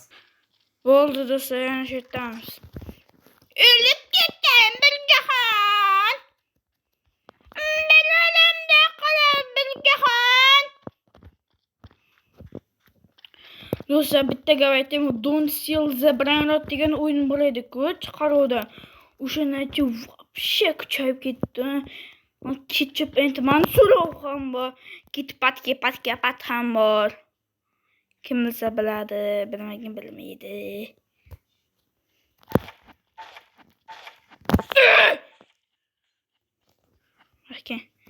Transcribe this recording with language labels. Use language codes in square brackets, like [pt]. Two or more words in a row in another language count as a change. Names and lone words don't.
[uz] Bo'ldi do'stlar, yana shetamiz. O'lib ketdim Bilgaxon. Men olamda qolib Bilgaxon. Do'stlar, bitta gap aytaymi? Don't Steal the Brainrot degan o'yin bor edi-ku, chiqaruvda. O'shandan keyin вообще kuchayib ketdi. Ketchup endi Mansurov ham bor. Ketpat ham bor. Kim bilsa biladi, bilmagan bilmaydi. Okay.